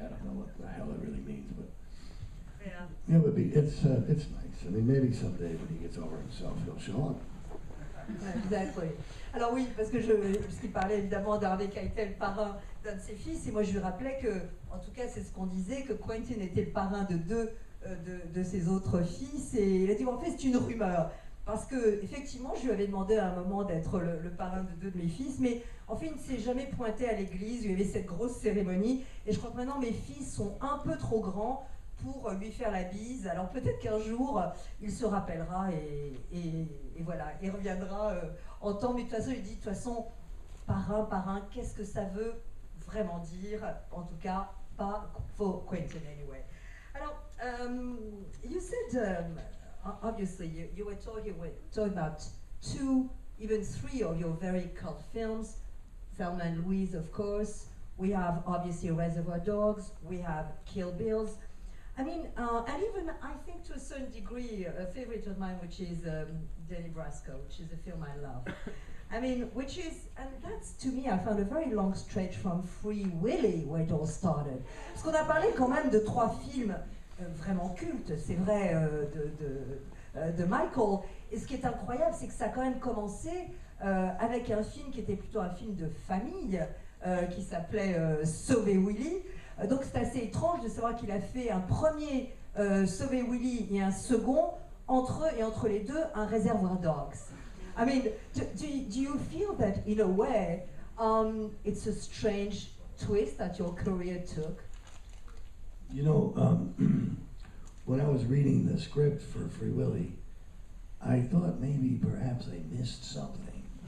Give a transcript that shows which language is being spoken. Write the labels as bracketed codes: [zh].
[en] I don't know what the hell it really means, but yeah, it would be. It's nice. I mean, maybe someday when he gets over himself, he'll show up. Exactly. [fr] Alors oui, parce qu'il parlait évidemment d'Harvey Keitel, parrain d'un de ses fils, et moi je lui rappelais que, en tout cas c'est ce qu'on disait, que Quentin était le parrain de deux de ses autres fils, et il a dit en fait c'est une rumeur, parce que effectivement je lui avais demandé à un moment d'être le parrain de deux de mes fils, mais en fait il ne s'est jamais pointé à l'église où il y avait cette grosse cérémonie, et je crois que maintenant mes fils sont un peu trop grands pour lui faire la bise. Alors peut-être qu'un jour il se rappellera et voilà, il reviendra en temps, mais de toute façon il dit de toute façon parrain, qu'est-ce que ça veut vraiment dire, en tout cas pas [en] for Quentin anyway. Alors, you said, obviously, you were talking about two, even three of your very cult films, Thelma and Louise, of course. We have, obviously, Reservoir Dogs. We have Kill Bills. I mean, and even, I think to a certain degree, a favorite of mine, which is Donnie Brasco, which is a film I love. I mean, which is, and that's to me, I found a very long stretch from Free Willy, where it all started. [fr] Parce qu'on a parlé quand même de trois films vraiment cultes, c'est vrai, de Michael. Et ce qui est incroyable, c'est que ça a quand même commencé avec un film qui était plutôt un film de famille, qui s'appelait Sauver Willy. Donc c'est assez étrange de savoir qu'il a fait un premier Sauver Willy et un second, entre eux et entre les deux, un Reservoir Dogs. [en] I mean, do you feel that in a way, it's a strange twist that your career took? You know, when I was reading the script for Free Willy, I thought maybe perhaps I missed something.